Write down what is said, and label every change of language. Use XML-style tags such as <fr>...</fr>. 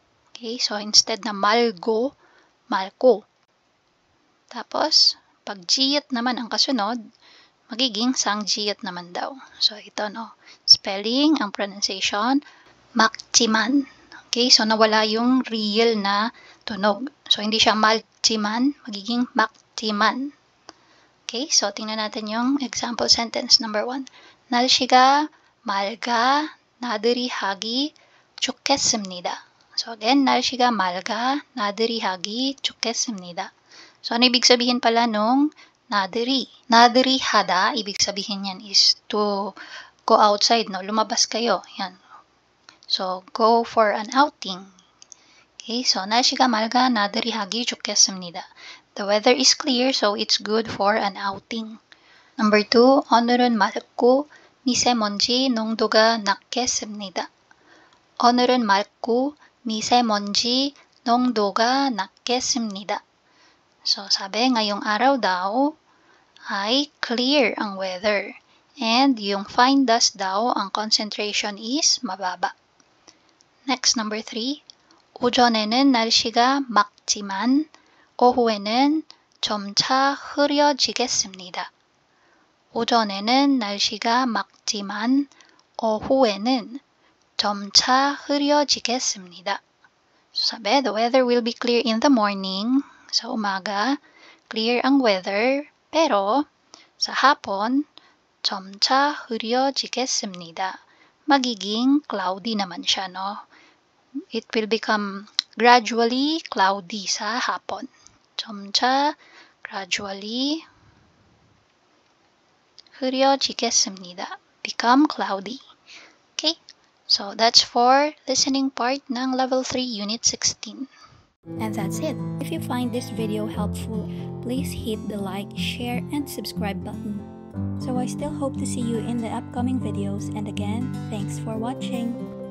<tl>Okay, so instead na malgo, malko. Tapos, pag giyot naman ang kasunod, magiging sanggiyot naman daw. So, ito, no? Spelling, ang pronunciation, 막지만. Okay, so nawala yung real na tunog. So, hindi siya mal지만, magiging</tl> <ko>막지만.</ko> <tl>Okay, so tingnan natin yung example sentence number 1.</tl> <ko>날씨가 맑아 나들이 하기 좋겠습니다.</ko> <en>So again,</en> <ko>날씨가 맑아 나들이 하기 좋겠습니다.</ko> <tl>So ano ibig sabihin pala nung 나들이? 나들이 하다, ibig sabihin yan is</tl> <en>to go outside,</en> <tl>no? Lumabas kayo. Yan.</tl> <en>So go for an outing.</en> <ko>Okay, so 날씨가 맑아 나들이 하기 좋겠습니다.</ko> <en>The weather is clear, so it's good for an outing.</en> <ko>Number 2, 오늘은 맑고 미세먼지 농도가 낮겠습니다. 오늘은 맑고 미세먼지 농도가 낮겠습니다.</ko> <tl>So, sabi, ngayong araw daw ay clear ang weather. And yung fine dust daw, ang concentration is mababa.</tl> <en>Next, number 3.</en> <ko>오전에는 날씨가 맑지만 오후에는 점차 흐려지겠습니다. 오전에는 날씨가 맑지만 오후에는 점차 흐려지겠습니다.</ko> <en>So, sabi, the weather will be clear in the morning.</en> <tl>Sa umaga, clear ang weather, pero sa hapon,</tl> <ko>점차 흐려지겠습니다.</ko> <tl>Magiging cloudy naman siya, no?</tl> <en>It will become gradually cloudy</en> <tl>sa hapon.</tl> <ko>점차</ko> <en>gradually</en> <ko>흐려지겠습니다.</ko> <en>Become cloudy. Okay? So, that's for listening part ng Level 3, Unit 16. And that's it. If you find this video helpful, please hit the like, share, and subscribe button. So I still hope to see you in the upcoming videos, and again, thanks for watching.</en>